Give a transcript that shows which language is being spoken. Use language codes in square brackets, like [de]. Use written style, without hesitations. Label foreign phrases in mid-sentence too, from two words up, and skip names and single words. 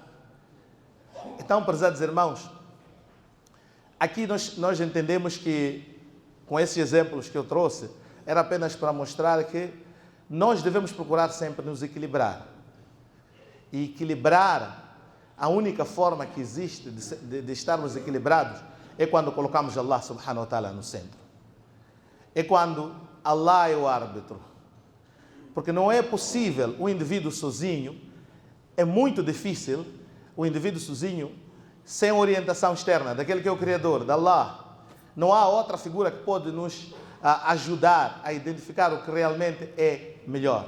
[pt] Então, prezados irmãos, aqui nós entendemos que, com esses exemplos que eu trouxe, era apenas para mostrar que nós devemos procurar sempre nos equilibrar. E equilibrar, a única forma que existe de estarmos equilibrados é quando colocamos Allah [ar] سبحانه وتعالى [pt] no centro. É quando Allah é o árbitro. Porque não é possível o indivíduo sozinho, é muito difícil o indivíduo sozinho, sem orientação externa, daquele que é o Criador, de Allah. Não há outra figura que pode nos ajudar a identificar o que realmente é melhor.